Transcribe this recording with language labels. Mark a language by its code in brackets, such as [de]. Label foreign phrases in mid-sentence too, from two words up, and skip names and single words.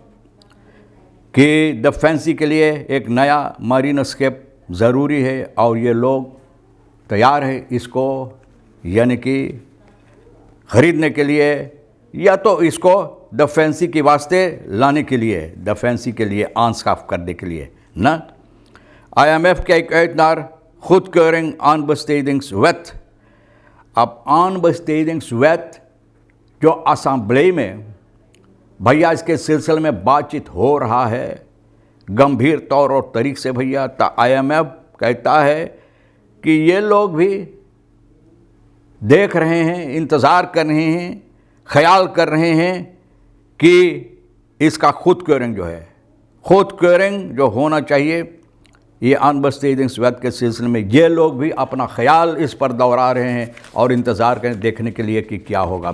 [hns] कि डिफेंसी के लिए एक नया मारिनस्केप ज़रूरी है और ये लोग तैयार है इसको यानी कि ख़रीदने के लिए, या तो इसको डिफेंसी के वास्ते लाने के लिए, डिफेंसी के लिए आंसकाफ करने के लिए ना। [nl] IMF kijkt uit naar goedkeuring aanbestedingswet। [hns] अब aanbestedingswet जो असेंबली में भैया इसके सिलसिले में बातचीत हो रहा है गंभीर तौर और तरीक़े से भैया, तो IMF कहता है कि ये लोग भी देख रहे हैं, इंतज़ार कर रहे हैं, ख्याल कर रहे हैं कि इसका खुद क्योरिंग जो है, खुद क्योरिंग जो होना चाहिए, ये aanbestedingswet के सिलसिले में ये लोग भी अपना ख्याल इस पर दोहरा रहे हैं और इंतज़ार करें देखने के लिए कि क्या होगा।